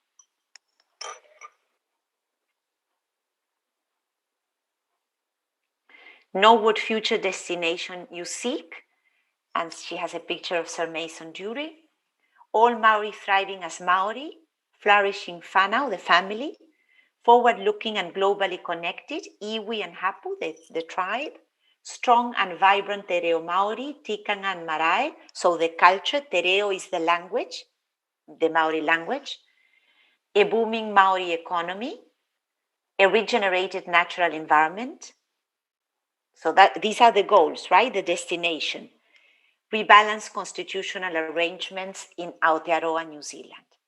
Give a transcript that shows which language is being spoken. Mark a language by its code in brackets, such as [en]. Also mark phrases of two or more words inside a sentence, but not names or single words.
[en] Know what future destination you seek. And she has a picture of Sir Mason Dury. All Maori thriving as Maori, flourishing whanau, the family, forward-looking and globally connected, iwi and hapu, the tribe, strong and vibrant [mi] te reo Maori, [en] tikanga and marae, so the culture, [mi] te reo [en] is the language, the Maori language, a booming Maori economy, a regenerated natural environment. So that these are the goals, right? The destination. Rebalance constitutional arrangements in Aotearoa, New Zealand.